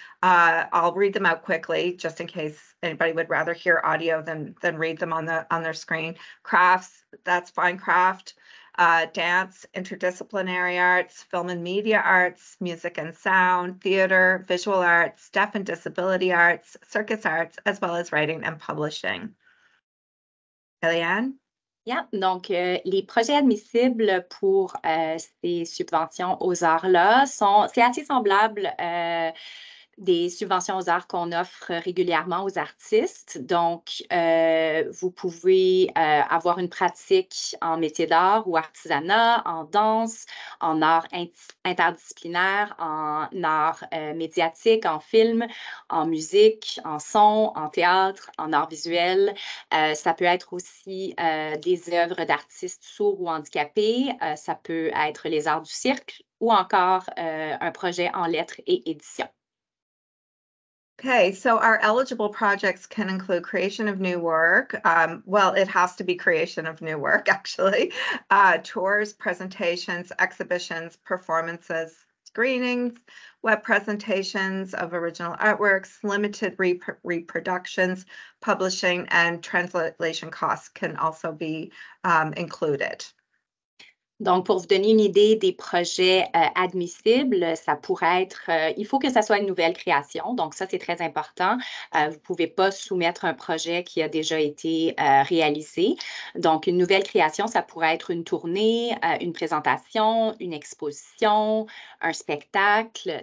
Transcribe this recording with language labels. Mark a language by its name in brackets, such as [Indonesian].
[English] I'll read them out quickly just in case anybody would rather hear audio than read them on their screen. Crafts, that's fine craft, dance, interdisciplinary arts, film and media arts, music and sound, theater, visual arts, deaf and disability arts, circus arts, as well as writing and publishing. Eliane? Yeah. [French] Donc, les projets admissibles pour ces subventions aux arts-là c'est assez semblable des subventions aux arts qu'on offre régulièrement aux artistes. Donc, vous pouvez avoir une pratique en métier d'art ou artisanat, en danse, en art interdisciplinaire, en art médiatique, en film, en musique, en son, en théâtre, en art visuel. Ça peut être aussi des œuvres d'artistes sourds ou handicapés. Ça peut être les arts du cirque ou encore un projet en lettres et éditions. [English] Okay, so our eligible projects can include creation of new work. Well, it has to be creation of new work, actually. Tours, presentations, exhibitions, performances, screenings, web presentations of original artworks, limited reproductions, publishing, and translation costs can also be included. [French] Donc, pour vous donner une idée des projets admissibles, ça pourrait être, il faut que ça soit une nouvelle création. Donc, ça, c'est très important. Vous ne pouvez pas soumettre un projet qui a déjà été réalisé. Donc, une nouvelle création, ça pourrait être une tournée, une présentation, une exposition, un spectacle.